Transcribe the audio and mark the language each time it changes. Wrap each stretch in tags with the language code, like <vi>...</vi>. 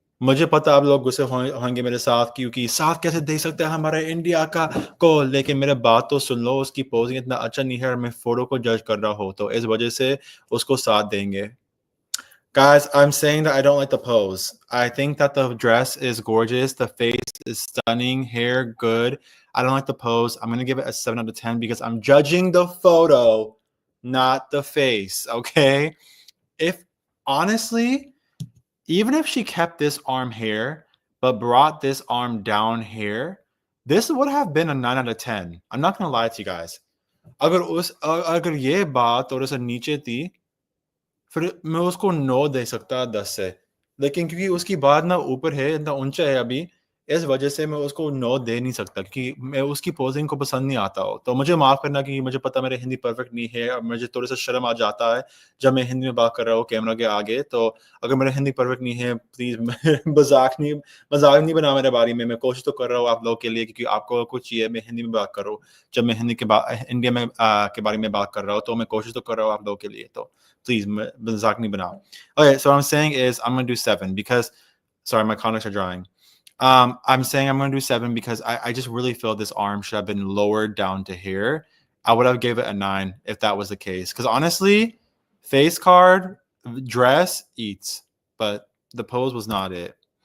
<hi>मुझे पता आप लोग गुस्से होंगे मेरे साथ क्योंकि साथ कैसे दे सकते हैं हमारे इंडिया का को लेकिन मेरे बात तो सुन लो उसकी पोजिंग इतना अच्छा नहीं है और मैं फोटो को जज कर रहा हूँ तो इस वजह से उसको साथ देंगे</hi> <en>Guys, I'm saying that I don't like the pose. I think that the dress is gorgeous. The face is stunning. Hair, good. I don't like the pose. I'm going to give it a 7 out of 10 because I'm judging the photo, not the face. Okay. If honestly, even if she kept this arm here, but brought this arm down here, this would have been a 9 out of 10. I'm not going to lie to you guys.</en> <hi>अगर ये बात थोड़ा सा नीचे थी फिर मैं उसको 9 दे सकता 10 से। लेकिन क्योंकि उसकी बात ना ऊपर है, इतना ऊँचा है अभी, इस वजह से मैं उसको 9 दे नहीं सकता क्योंकि मैं उसकी पोज़िंग को पसंद नहीं आता हो। तो मुझे माफ़ करना कि मुझे पता मेरी हिंदी परफ़ेक्ट नहीं है और मुझे थोड़ा-सा शर्म आ जाता है, जब मैं हिंदी में बात कर रहा हूँ कैमरा के आगे। तो अगर मेरी हिंदी परफ़ेक्ट नहीं है, प्लीज़ मज़ाक नहीं बनाओ मेरे बारे में। मैं कोशिश तो कर रहा हूँ आप लोगों के लिए क्योंकि आपको कुछ चाहिए मैं हिंदी में बात करूँ। जब मैं हिंदी इंडिया में के बारे में बात कर रहा हूँ, तो मैं कोशिश तो कर रहा हूँ आप लोगों के लिए। तो please, mizak ni banao.</hi> <en>Okay, so what I'm saying is I'm going to do 7 because, sorry, my contacts are drying. I'm saying I'm going to do 7 because I just really feel this arm should have been lowered down to here. I would have gave it a 9 if that was the case. Because honestly, face card, dress eats, but the pose was not it.</en>